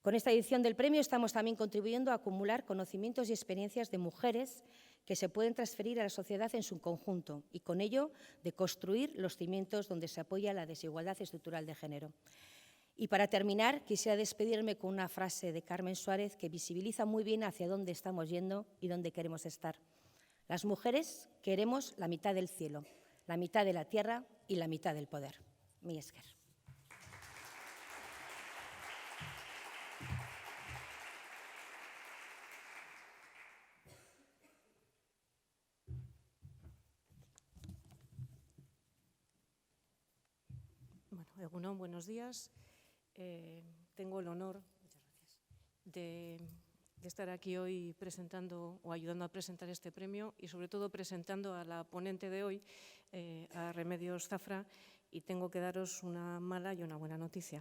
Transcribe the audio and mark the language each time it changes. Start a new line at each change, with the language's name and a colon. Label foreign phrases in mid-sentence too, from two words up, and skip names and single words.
Spanish: Con esta edición del premio estamos también contribuyendo a acumular conocimientos y experiencias de mujeres que se pueden transferir a la sociedad en su conjunto y con ello de construir los cimientos donde se apoya la desigualdad estructural de género. Y para terminar, quisiera despedirme con una frase de Carmen Suárez que visibiliza muy bien hacia dónde estamos yendo y dónde queremos estar. Las mujeres queremos la mitad del cielo, la mitad de la tierra y la mitad del poder.
Basque: Mila esker. Bueno, Egunon,
Spanish: buenos días. Tengo el honor de estar aquí hoy presentando o ayudando a presentar este premio y sobre todo presentando a la ponente de hoy, a Remedios Zafra, y tengo que daros una mala y una buena noticia.